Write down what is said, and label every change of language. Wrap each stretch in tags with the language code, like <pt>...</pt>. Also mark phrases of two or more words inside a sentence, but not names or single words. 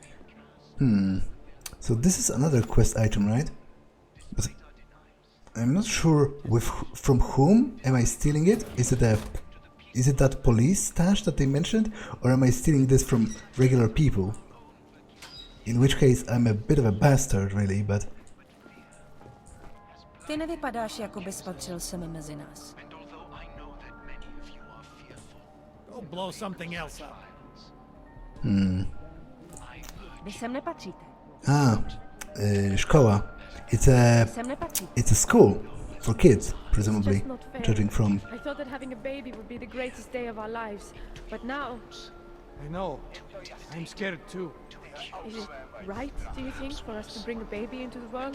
<en>So this is another quest item, right? But I'm not sure from whom am I stealing it? Is it that police stash that they mentioned? Or am I stealing this from regular people? In which case I'm a bit of a bastard, really, but...</en> <cs>Ty nevypadáš, jako bys patřil semi mezi nás.</cs> <en>Go blow something else up.</en> <cs>Vy sem nepatříte.</cs> <en>Szkoła. It's a school for kids, presumably, judging from... I thought that having a baby would be the greatest day of our lives, but now... I know. I'm scared too. Is it right, do you think, for us to bring a baby into the world?</en>